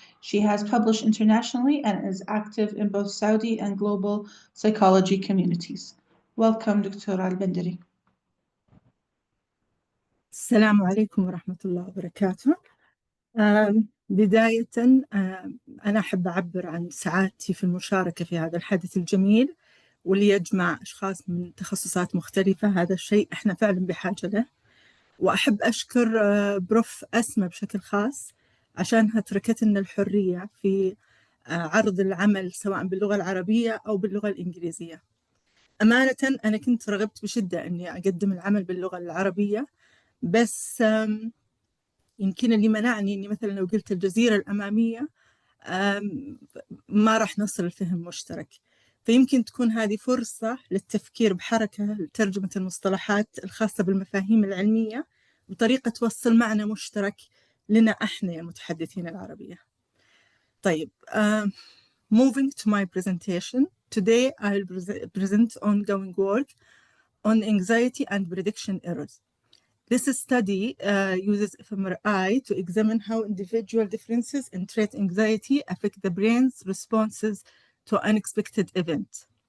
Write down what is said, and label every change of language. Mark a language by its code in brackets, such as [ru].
[en] She has published internationally and is active in both Saudi and global psychology communities. Welcome, Dr. Al-Benderi. [ar] السلام عليكم ورحمة الله وبركاته. بداية أنا أحب أعبر عن سعادتي في المشاركة في هذا الحدث الجميل واللي يجمع أشخاص من تخصصات مختلفة. هذا الشيء إحنا فعلا بحاجة له، وأحب أشكر بروف أسماء بشكل خاص عشانها تركت لنا الحرية في عرض العمل سواء باللغة العربية أو باللغة الإنجليزية. أمانة أنا كنت رغبت بشدة أني أقدم العمل باللغة العربية، بس يمكن اللي منعني أني مثلا لو قلت الجزيرة الأمامية ما راح نصل لفهم مشترك، فيمكن تكون هذه فرصة للتفكير بحركة لترجمة المصطلحات الخاصة بالمفاهيم العلمية بطريقة توصل معنى مشترك لنا إحنا المتحدثين العربية. طيب, [en] moving to my presentation, today I'll present ongoing work on anxiety and prediction errors. This study uses fMRI to examine how individual differences in trait anxiety affect the brain's responses to unexpected events.